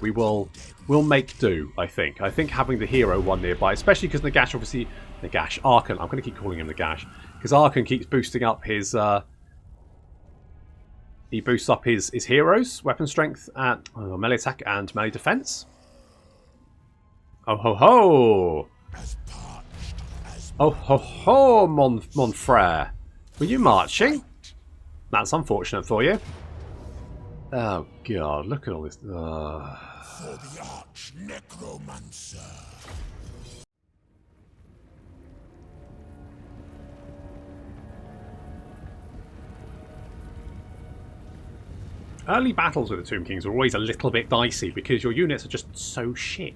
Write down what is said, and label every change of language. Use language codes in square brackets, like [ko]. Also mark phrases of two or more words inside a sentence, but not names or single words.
[en] We'll make do, I think. I think having the hero one nearby, especially because Nagash, obviously, Arkhan, I'm going to keep calling him Nagash, because Arkhan keeps boosting up his, he boosts up his heroes, weapon strength, and melee attack and melee defense. Oh ho ho! Oh ho ho, [fr] mon frere. [en] Were you marching? That's unfortunate for you. Oh god, look at all this. For the arch necromancer. Early battles with the Tomb Kings are always a little bit dicey because your units are just so shit.